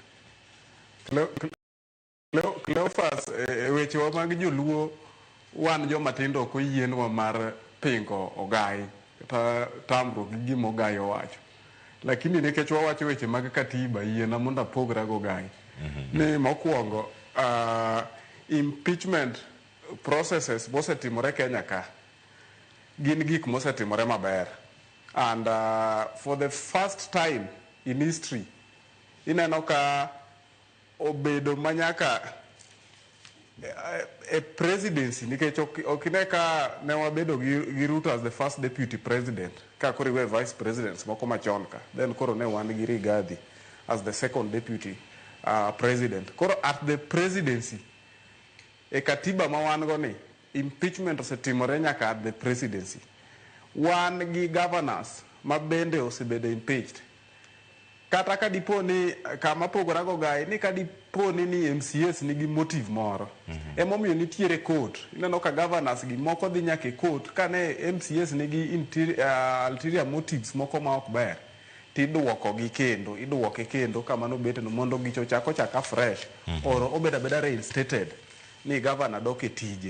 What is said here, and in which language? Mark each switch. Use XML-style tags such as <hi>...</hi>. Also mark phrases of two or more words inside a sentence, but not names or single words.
<luo>Cleophas, wechewa mag joluo wan joma tindo ok oyienwa mar pingo ogai kata tamruok gi gima ogai owacho, lakini nikech wawacho weche mag katiba yiena mondo apogra go ogai. Ni mokwongo</luo> <en>impeachment processes</en> <luo>mosetimore Kenya ka gin gik mosetimore maber,</luo> <en>and for the first time in history</en> <luo>ineno ka obedo manyaka</luo> <en>a presidency,</en> <luo>nikech ok ine ka ne wabedo gi Ruto</luo> <en>as the first deputy president,</en> <luo>ka koro iwe</luo> <en>vice presidents</en> <luo>moko machon ka, then koro ne wan gi Rigathi</luo> <en>as the second deputy president.</en> <luo>Koro</luo> <en>at the presidency</en> <luo>e katiba ma wan go ni impeachment osetimore nyaka</luo> <en>at the presidency.</en> <luo>Wan gi governors ma bende osebedo impeached. Kata ka dipo ni kama pogora go gai ni ka dipo ni MCS nigi motive moro, emomiyo nitiere court. Ineno ka governors gi moko dhi nyaka e court ka ne MCS nigi</luo> <en>ulterior motives</en> <luo>moko ma ok ber, tidwokogi kendo, idwoke kendo kamano betno mondo gicho chaka fresh, or obeda beda reinstated ni governor dok e tije.</luo>